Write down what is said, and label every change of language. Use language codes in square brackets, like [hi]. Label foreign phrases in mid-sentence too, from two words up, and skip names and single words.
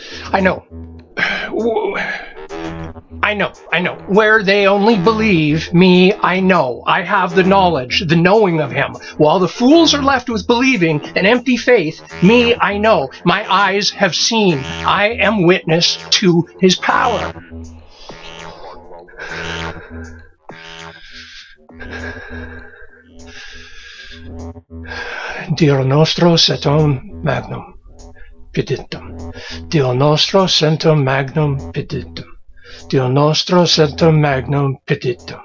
[en] I know. I know. Where they only believe me, I know. I have the knowledge, the knowing of him. While the fools are left with believing an empty faith, me, I know. My eyes have seen. I am witness to his power. [la] Dio nostro setum magnum peditum. Dio nostro setum magnum peditum. Dio nostro setum magnum peditum.